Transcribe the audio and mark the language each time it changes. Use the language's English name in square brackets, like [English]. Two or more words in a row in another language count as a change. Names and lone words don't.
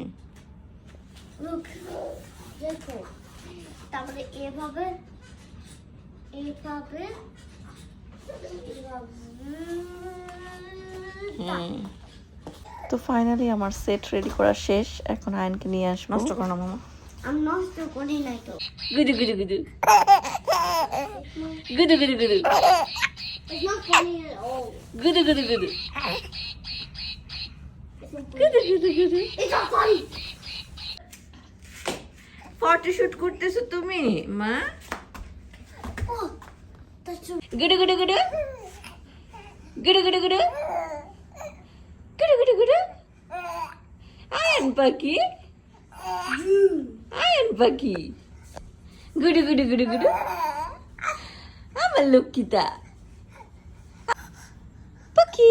[Bangla] Look. দেখো। তারপরে এভাবে এভাবে তো ফাইনালি আমার সেট রেডি করা শেষ। এখন আয়নকে নিয়ে আসবো। নষ্ট করো না মামা। আমি নষ্ট করি নাই তো। গুদু গুদু গুদু গুদু গুদু গুদু [English] It's not funny at all. গুদু গুদু গুদু গুদু গুদু গুদু। It's not funny. [Bangla] ফটোশুট করতেছো তুমি মা? [English] Oh, that's so. গুদু গুদু গুদু গুদু গুদু গুদু গুদু গুদু গুদু। [Bangla] আয়ন পাখি, আয়ন পাখি, গুডু গুডু গুডু গুডু। আমার লক্ষ্মীটা পাখি।